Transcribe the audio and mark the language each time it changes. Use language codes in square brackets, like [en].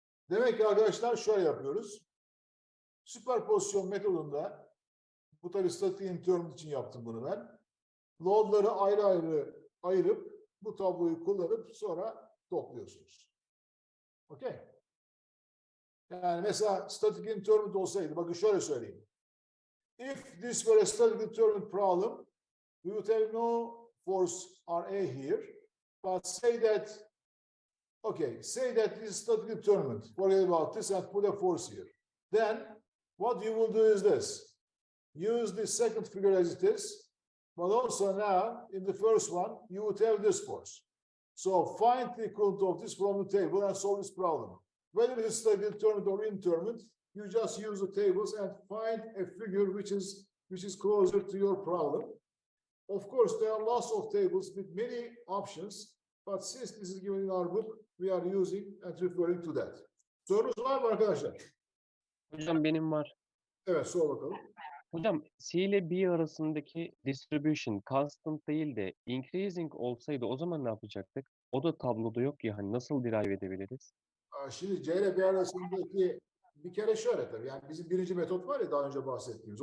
[tr] Demek ki arkadaşlar şöyle yapıyoruz. Süperpozisyon metodunda, bu tabii statik indeterminate için yaptım bunu ben. Loadları ayrı ayrı ayırıp bu tabloyu kullanıp sonra topluyorsunuz. Okay. Yani mesela static indeterminate olsaydı, bakın şöyle söyleyeyim. [en] If this were a static indeterminate problem, we would have no force RA here, but say that, okay, say that this is static indeterminate, forget about this and put a force here. Then what you will do is this. Use the second figure as it is, but also now, in the first one, you would have this force. So find the equivalent of this from the table and solve this problem. Whether it's static indeterminate or indeterminate, you just use the tables and find a figure which is closer to your problem. Of course, there are lots of tables with many options, but since this is given in our book, we are using and referring to that. [tr] Sorunuz var mı arkadaşlar? Hocam benim var. Evet, sor bakalım. Hocam C ile B arasındaki distribution constant değil de increasing olsaydı o zaman ne yapacaktık? O da tabloda yok ya, hani nasıl derive edebiliriz? Şimdi C ile B arasındaki bir kere şöyle tabii. Yani bizim birinci metot var ya daha önce bahsettiğimiz.